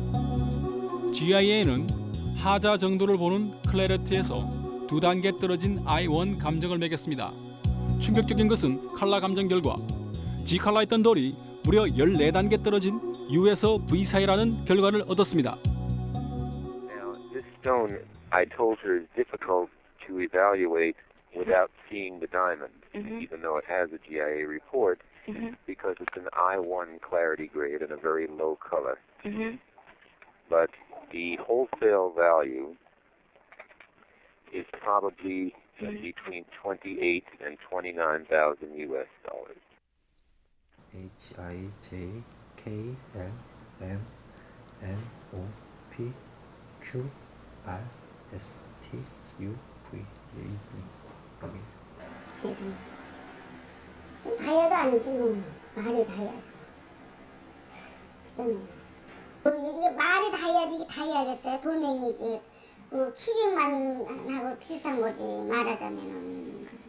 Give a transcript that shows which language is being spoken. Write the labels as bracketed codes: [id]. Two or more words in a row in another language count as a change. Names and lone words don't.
[ko] GIA는 하자 정도를 보는 클래리티에서 2단계 떨어진 I1 감정을 매겼습니다. 충격적인 것은 칼라 감정 결과 G칼라였던 돌이 무려 14단계 떨어진 U에서 V 사이라는 결과를 얻었습니다. [en] Now, this stone, I told her, is difficult to evaluate without seeing the diamond, even though it has a GIA report, because it's an I1 clarity grade and a very low color. But the wholesale value is probably between 28 and 29,000 US dollars. H I J K L M N O P Q R S T U V A V. [ko] 세상에. 다이아도 아니지 뭐. 말이 다이아지. 그잖아요. 이게 말이 다이아지 이게 다이아겠어요. 돌멩이 그 큐빅만 하고 비슷한 거지 말하자면은.